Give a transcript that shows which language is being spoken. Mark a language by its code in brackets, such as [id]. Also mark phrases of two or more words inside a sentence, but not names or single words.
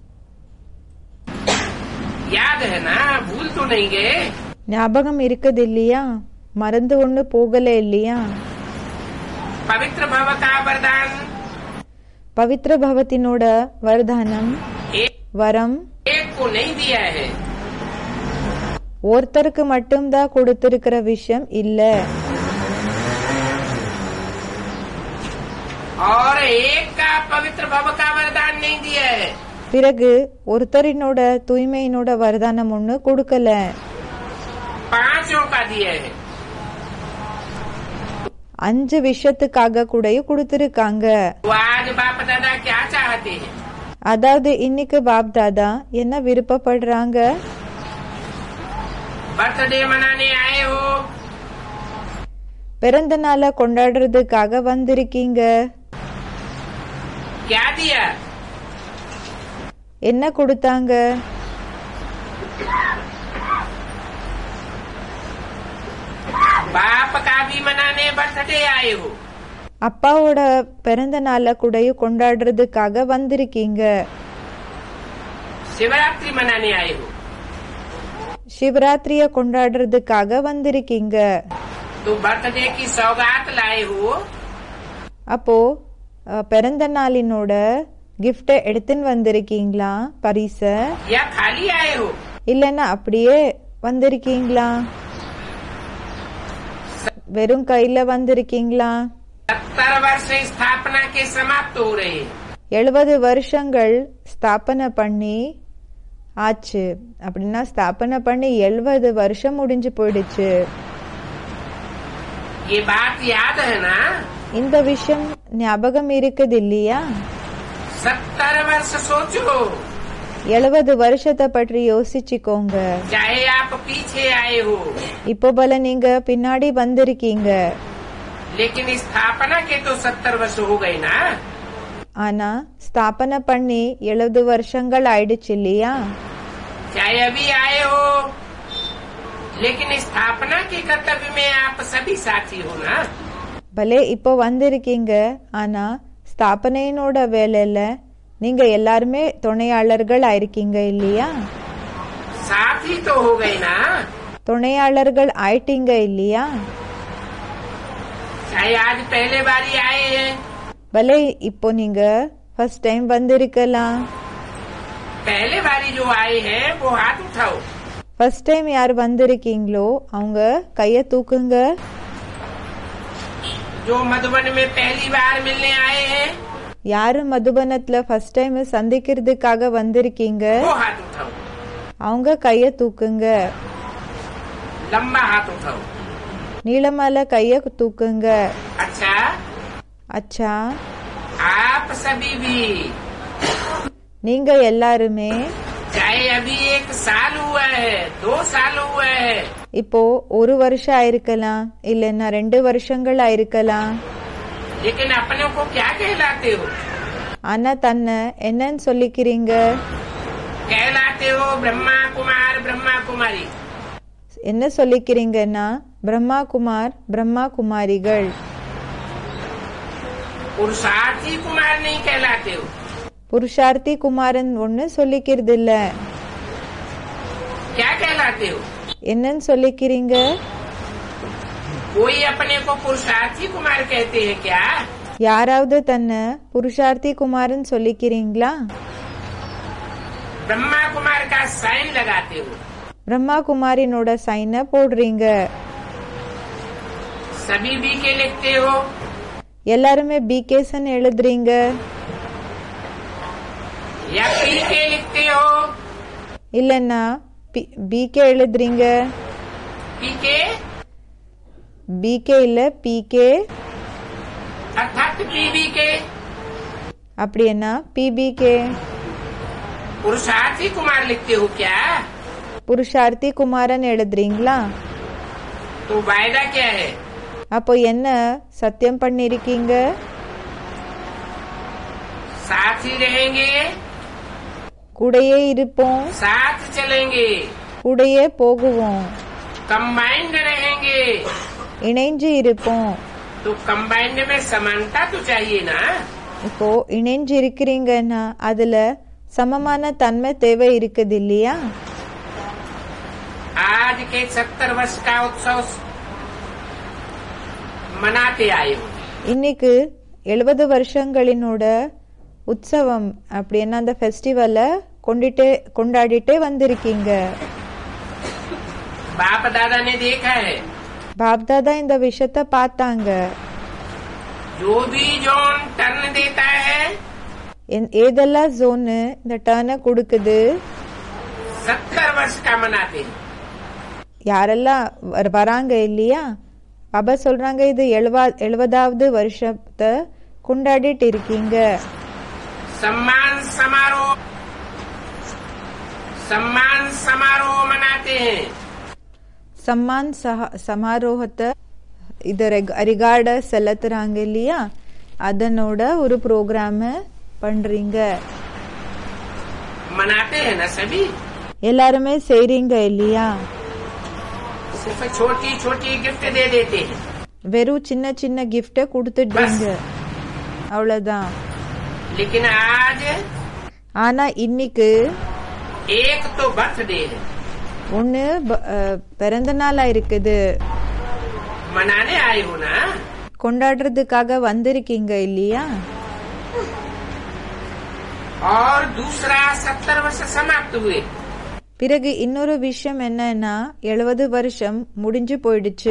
[hi] याद है ना, भूल तो नहीं गए? [ta] ஞாபகம் இருக்குது இல்லையா, மறந்து ஒண்ணு போகல இல்லையா? [hi] पवित्र भव का वरदान [ta] பவித்ர பவத்தினோட வர்தானம் வரம் [hi] एक को नहीं दिया है, [ta] ஒருத்தருக்கு மட்டும்தான் கொடுத்திருக்கிற விஷயம் இல்ல. [hi] और एक का पवित्र भव का वरदान नहीं दिया है। [ta] பிறகு ஒருத்தரினோட தூய்மையினோட வர்தானம் ஒண்ணு கொடுக்கல, [hi] 5 का दिया है। [ta] 5 விஷயத்துக்காக கூட கொடுத்திருக்காங்க. [hi] तो आज बाप दादा क्या चाहते हैं? [ta] அதாவது இன்னைக்கு பாப் தாதா என்ன விருப்பப்படுறாங்க? [hi] बर्थडे मनाने आए हो, [ta] பிறந்த நாளை கொண்டாடுறதுக்காக வந்திருக்கீங்க. [hi] क्या दिया? [ta] என்ன கொடுத்தாங்க? [hi] बाप का भी मनाने बर्थडे आए हो, [ta] அப்பாவோட பிறந்த நாளை கூட கொண்டாடுறதுக்காக வந்திருக்கீங்க. [hi] शिवरात्रि मनाने आए हो, [ta] சிவராத்திரிய கொண்டாடுறதுக்காக வந்திருக்கீங்க. [hi] तो बर्थडे की सौगात लाए हो, [ta] அப்போ பிறந்த நாளினோட கிஃப்ட எடுத்துன்னு வந்திருக்கீங்களா, பரிச? [hi] या खाली आए हो? [ta] இல்லன்னா அப்படியே வந்திருக்கீங்களா, வெறும் கையில வந்திருக்கீங்களா? [hi] 70 वर्ष स्थापना के समाप्त हो रहे हैं। [ta] 70 வருஷங்கள் ஸ்தாபனை பண்ணி ஆச்சு, அப்படின்னா ஸ்தாபனை பண்ணி 70 வருஷம் முடிஞ்சு போயிடுச்சு. [hi] ये बात याद है ना? [ta] இந்த விஷயம் ஞாபகம் இருக்குது இல்லையா? [hi] 70 वर्ष सोचो, [ta] 70 வருஷத்தை பற்றி யோசிச்சுக்கோங்க. [hi] चाहे आप पीछे आए हो, [ta] இப்போ போல நீங்க பின்னாடி வந்திருக்கீங்க, [hi] लेकिन स्थापना के तो 70 वर्ष हो गए ना। [ta] ஆனா ஸ்தாபனை பண்ணி 70 வருஷங்கள் ஆயிடுச்சு இல்லையா? [hi] चाहे अभी आए हो, लेकिन स्थापना के कर्तव्य में आप सभी साथी हो ना। [ta] பலே இப்போ வந்திருக்கீங்க, ஆனா ஸ்தாபனையினோட வேலையில நீங்க எல்லாருமே துணையாளர்கள் ஆயிருக்கீங்க இல்லையா? [hi] साथी तो हो गए ना। [ta] துணையாளர்கள் ஆயிட்டீங்க இல்லையா? [hi] चाहे आज पहले बारी आए हैं, [ta] பலே இப்போ நீங்க [en] first time [ta] வந்திருக்கலாம். [hi] पहले बारी जो आए हैं वो हाथ उठाओ। [en] first time [ta] யார் வந்திருக்கீங்களோ அவங்க கைய தூக்குங்க. [hi] जो मधुबन में पहली बार मिलने आए हैं, [ta] யாரு மதுபனத்துல [en] first time [ta] சந்திக்கிறதுக்காக வந்திருக்கீங்க [hi] वो हाथ उठाओ। [ta] அவங்க கைய தூக்குங்க. [hi] लंबा हाथ उठाओ। [ta] நீளமால கைய தூக்குங்க. [hi] अच्छा, [ta] அச்சா, [hi] आप सभी भी [ta] நீங்க எல்லாருமே [hi] चाहे अभी 1 साल हुआ है, 2 साल हुआ है, [ta] இப்போ 1 வருஷம் ஆயிருக்கலாம், இல்லைன்னா 2 வருஷங்கள் ஆயிருக்கலாம். [hi] लेकिन अपने को क्या कहलाते हो? [ta] ஆனா தன்னை என்னன்னு சொல்லிக்கிறீங்க? [hi] कहलाते हो ब्रह्मा कुमार ब्रह्मा कुमारी. [ta] என்ன சொல்லிக்கிறீங்கன்னா பிரம்மா குமார் பிரம்மா குமாரிகள். [hi] पुरुषार्थी कुमार नहीं कहलाते हो. [ta] புருஷார்த்தி குமாரன் ஒன்னு சொல்லிக்கிறது இல்ல. [hi] क्या कहलाते हो? [ta] என்னன்னு சொல்லிக்கிறீங்க? [hi] कोई अपने को पुरुषार्थी कुमार कहते हैं क्या? [ta] யாராவது தன்னை புருஷார்த்தி குமாரன் சொல்லிக்கிறீங்களா? [hi] ब्रह्मा कुमार का साइन लगाते हो. [ta] பிரம்மா குமாரினோட சைனை போடுறீங்க. [hi] सभी बी के लिखते हो. [ta] எல்லாருமே பிகேசன் எழுதுறீங்க. [hi] या पी के लिखते हो. [ta] இல்லன்னா பிகே எழுதுறீங்க. [hi] पी के [ta] பிகே இல்ல பிகே. [hi] अर्थात पीबी के. [ta] அப்படின்னா பிபிகே. [hi] पुरुषार्थी कुमार लिखते हो क्या? [ta] புருஷார்த்தி குமாரன் எழுதுறீங்களா? [hi] तो वायदा क्या है? [ta] அப்போ என்ன சத்தியம் பண்ணிருக்கீங்க? [hi] साथ ही रहेंगे, [ta] கூடயே இருப்போம், [hi] साथ चलेंगे, [ta] கூடயே போகுவோம், [hi] कंबाइंड रहेंगे. [ta] இணைஞ்சு இருப்போம். [hi] तो कंबाइंड में समानता तो चाहिए ना. [ta] இப்போ இணைஞ்சு இருக்கிறீங்கன்னா அதுல சமமான தன்மை தேவை இருக்குது இல்லையா? [hi] आज के 70 वर्ष का उत्सव मनाते आए हो. [ta] இன்னைக்கு 70 வருஷங்களினோட உற்சவம் அப்படின்னா அந்த ஃபெஸ்டிவலை கொண்டாடிட்டே வந்திருக்கீங்க. [hi] बाप दादा ने देखा है. [ta] பாப்தாதா இந்த விஷயத்த பார்த்தாங்க. [hi] जो भी [en] zone turn [hi] देता है, [ta] ஏதெல்லாம் ஜோனு இந்த டர்னை கொடுக்குது, [hi] 70 वर्ष का मनाते हैं. [ta] யாரெல்லாம் வராங்க இல்லையா, பாபா சொல்றாங்க இது 70வது வருஷத்தை கொண்டாடிட்டு இருக்கீங்க. [hi] सम्मान समारोह मनाते हैं. [ta] சம்மான் சமாரோகத்தை இது ரிகார்ட செலுத்துறாங்க இல்லையா, அதனோட ஒரு ப்ரோக்ராம பண்றீங்க. [hi] मनाते हैं ना सभी. [ta] எல்லாருமே செய்றீங்க இல்லையா? [hi] सिर्फ छोटी छोटी गिफ्ट दे देते हैं. [ta] வெறும் சின்ன சின்ன கிஃப்ட கொடுத்துடுறீங்க, அவ்வளவுதான். [hi] लेकिन आज [ta] ஆனா இன்னைக்கு [hi] एक तो बर्थडे है. [ta] ஒன்னு பிறந்த நாளா இருக்குது, [hi] मनाने आए हो ना. [ta] கொண்டாடுறதுக்காக வந்திருக்கீங்க இல்லையா? [hi] और दूसरा 70 वर्ष समाप्त हुए. [ta] பிறகு இன்னொரு விஷயம் என்னன்னா 70 வருஷம் முடிஞ்சு போயிடுச்சு.